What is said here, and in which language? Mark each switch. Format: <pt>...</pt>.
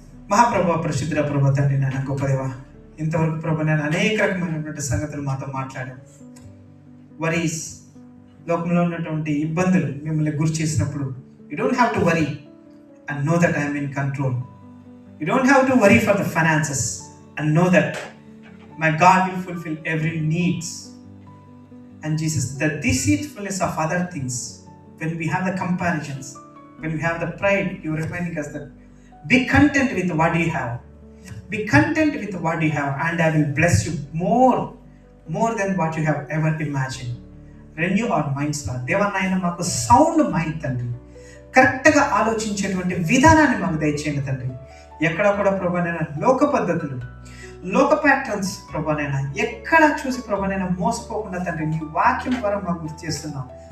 <te>మహాప్రభు, పరిశుద్ధ ప్రభు, తండ్రి నాన్న గొప్ప దేవా, ఇంతవరకు ప్రభు నేను అనేక రకమైనటువంటి సంగతులు మాతో మాట్లాడాం.</te> <en>worries,</en> <te>లోకంలో ఉన్నటువంటి ఇబ్బందులు మిమ్మల్ని గురి చేసినప్పుడు,</te> <en>You don't have to worry and know that I am in control. You don't have to worry for the finances and know that my God will fulfill every needs. And Jesus, the deceitfulness of other things, when we have the comparisons, when we have the pride, you are reminding us that be content with what you have. Be content with what you have, and I will bless you more than what you have ever imagined. Renew our minds, Lord.</en> <te>Deva nayana maku sound mind tandri, కరెక్ట్గా ఆలోచించేటువంటి విధానాన్ని మాకు దయచేయండి తండ్రి. ఎక్కడ కూడా ప్రభానైనా లోక పద్ధతులు, లోక ప్యాటర్న్స్ ప్రభానైనా ఎక్కడ చూసి ప్రభానైనా మోసపోకుండా తండ్రి, నీ వాక్యం ద్వారా మాకు గుర్తు చేస్తున్నాం.</te>